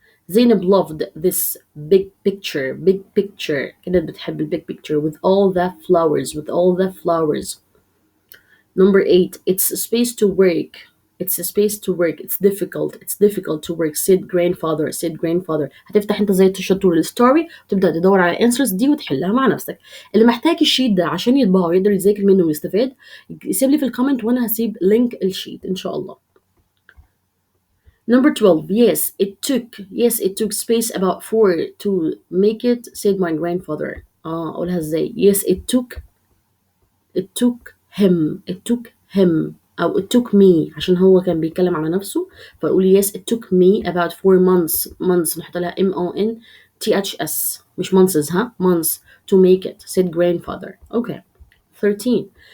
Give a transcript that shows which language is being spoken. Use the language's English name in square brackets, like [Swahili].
[English] Zainab loved this big picture [Arabic] كانت بتحب [English] big picture with all the flowers. Number 8. It's a space to work it's difficult to work said grandfather. [Arabic] هتفتح انت زي التشطر الستوري وتبدأ تدور على الانسرز دي وتحلها مع نفسك. اللي محتاج الشيت ده عشان يطبعه ويقدر يذاكر منه ويستفاد يسيب لي في الكومنت وانا هسيب لينك الشيت ان شاء الله. [English] Number 12. Yes, it took space about 4 to make it said my grandfather. أقولها ازاي؟ Yes, it took him أو it took me [Arabic] عشان هو كان بيتكلم على نفسه فأقول [English] yes it took me about 4 months نحط لها months مش months to make it said grandfather. Okay. 13.